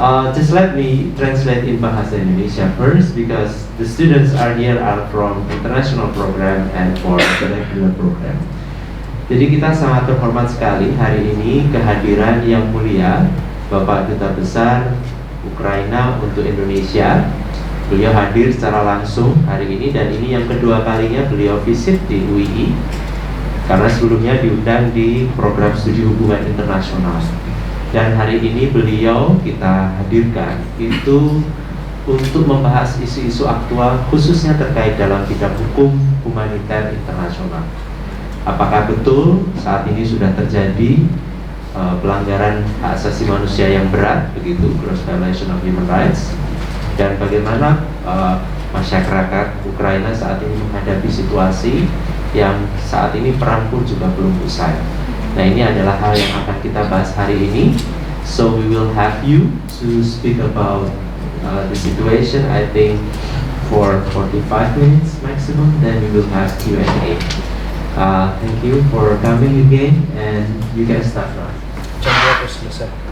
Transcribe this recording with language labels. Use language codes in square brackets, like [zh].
[en] Just let me translate in Bahasa Indonesia first, because the students here are from international program and for the regular program. [id] Jadi kita sangat terhormat sekali hari ini kehadiran yang mulia Bapak Duta Besar Ukraina untuk Indonesia. Beliau hadir secara langsung hari ini, dan ini yang kedua kalinya beliau visit di UII, karena sebelumnya diundang di program studi hubungan internasional. Dan hari ini beliau kita hadirkan itu untuk membahas isu-isu aktual, khususnya terkait dalam bidang hukum humaniter internasional. Apakah betul saat ini sudah terjadi pelanggaran hak asasi manusia yang berat, begitu, [en] gross violation of human rights, [id] dan bagaimana masyarakat Ukraina saat ini menghadapi situasi yang saat ini perang pun juga belum usai. Nah, ini adalah hal yang akan kita bahas hari ini. [en] So we will have you to speak about the situation, I think for 45 minutes maximum, then we will have Q&A. Thank you for coming again, and you can start now. [id] Jam berapa selesai?